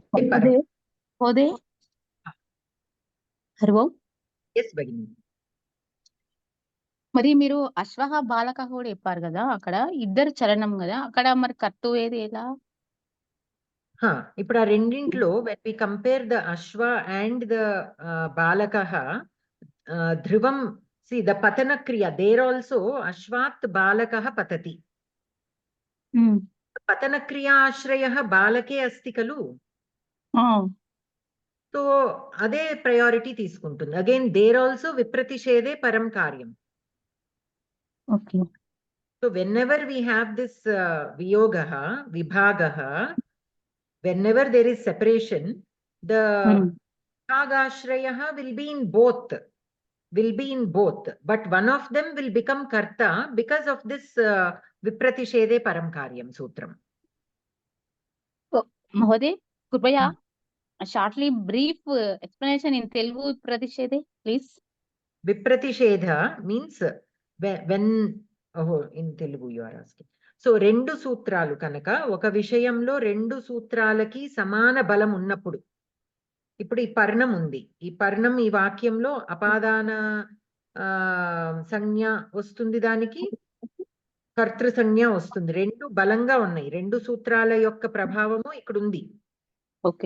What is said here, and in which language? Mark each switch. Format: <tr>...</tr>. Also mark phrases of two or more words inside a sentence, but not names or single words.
<en>Hode. Harvo. Yes, Bhagini.</en> <te>మరి మీరు అశ్వహ బాలక కూడా చెప్పారు కదా, అక్కడ ఇద్దరు చలనం కదా, అక్కడ మరి కర్తు ఏది ఎలా? ఇప్పుడు ఆ రెండింట్లో</te> <en>when we compare the Ashwa and the Balakaha, Dhruvam, see the</en> <sa>पतन क्रिया,</sa> <en>there also</en> <sa>अश्वात् बालकः पतति. पतन क्रिया आश्रयः बालके अस्ति खलु.</sa> <te>So ade priority తీసుకుంటుంది.</te> <en>Again, there also</en> <sa>विप्रतिषेधे परं कार्यम्.</sa> <en>Okay. So whenever we have this Viyogaha, Vibhagaha, whenever there is separation, the Bhagashrayaha will be in both. But one of them will become Karta because of this</en> <sa>विप्रतिषेधे परं कार्यं सूत्रम्. महोदये, कृपया,</sa> <en>shortly brief explanation in Telugu Vipratishede, please. Vipratishedha means when in Telugu you are asking.</en> <te>So రెండు సూత్రాలు కనక ఒక విషయంలో రెండు సూత్రాలకి సమాన బలం ఉన్నప్పుడు. ఇప్పుడు ఈ పర్ణం ఉంది. ఈ పర్ణం ఈ వాక్యంలో అపాదాన సంజ్ఞ వస్తుంది, దానికి కర్తృ సంజ్ఞ వస్తుంది. రెండు బలంగా ఉన్నాయి. రెండు సూత్రాల యొక్క ప్రభావము ఇక్కడ ఉంది. ఓకే.</te>